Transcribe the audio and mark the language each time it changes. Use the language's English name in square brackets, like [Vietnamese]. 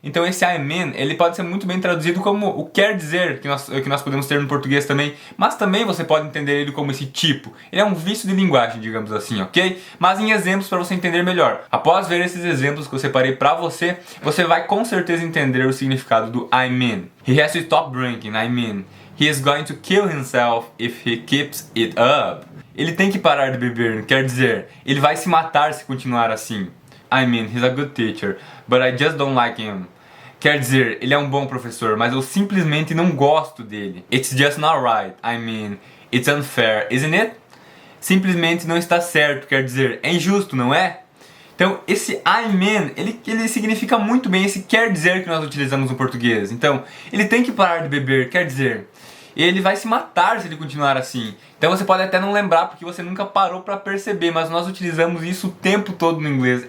[Portuguese] Então esse I mean, ele pode ser muito bem traduzido como o quer dizer, que nós podemos ter no português também, mas também você pode entender ele como esse tipo. Ele é um vício de linguagem, digamos assim, ok? Mas em exemplos para você entender melhor. Após ver esses exemplos que eu separei para você, você vai com certeza entender o significado do I mean. [English] He has to stop drinking, I mean. He is going to kill himself if he keeps it up. [Portuguese] Ele tem que parar de beber, quer dizer, ele vai se matar se continuar assim. [English] I mean, he's a good teacher, but I just don't like him. [Portuguese] Quer dizer, ele é um bom professor, mas eu simplesmente não gosto dele. [English] It's just not right. I mean, it's unfair, isn't it? [Portuguese] Simplesmente não está certo, quer dizer, é injusto, não é? Então, esse I mean, ele significa muito bem esse quer dizer que nós utilizamos no português. Então, ele tem que parar de beber, quer dizer, ele vai se matar se ele continuar assim. Então você pode até não lembrar porque você nunca parou para perceber, mas nós utilizamos isso o tempo todo no inglês.